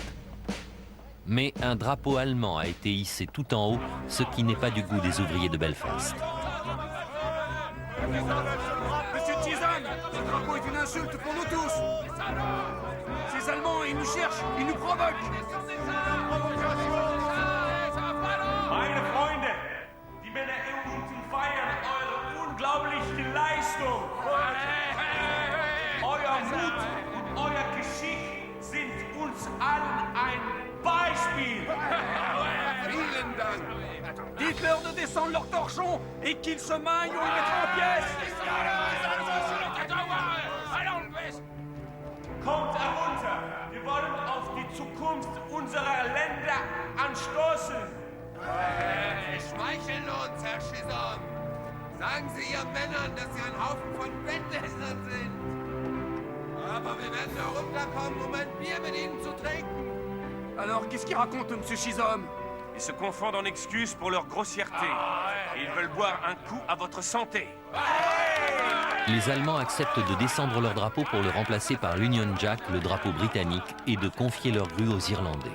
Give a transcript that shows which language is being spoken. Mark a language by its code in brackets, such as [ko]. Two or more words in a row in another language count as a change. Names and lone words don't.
[fr] Mais un drapeau allemand a été hissé tout en haut, ce qui n'est pas du goût des ouvriers de Belfast. Monsieur Chisholm, ce drapeau est une insulte pour nous tous. Ces Allemands, ils nous cherchent, ils nous provoquent. [de] Meine Freunde, die Männer unten feiern eure unglaubliche Leistung. Euer Mut und euer Geschick sind uns allen ein Beispiel. Vielen Dank. [fr] Dites-leur de descendre leurs torchons et qu'ils se maillent ou ils mettront en pièces. [de] Kommt herunter, wir wollen auf die Zukunft unserer Länder anstoßen. Schmeicheln uns, Herr Chisholm. Sagen Sie Ihren Männern, dass sie ein Haufen von Bettlästern sind. Aber wir werden herunterkommen, um ein Bier mit Ihnen zu trinken. [fr] Alors, qu'est-ce qu'ils racontent, Monsieur Chisholm? Ils se confondent en excuses pour leur grossièreté. Et ils veulent boire un coup à votre santé. Les Allemands acceptent de descendre leur drapeau pour le remplacer par l'Union Jack, le drapeau britannique, et de confier leur grue aux Irlandais.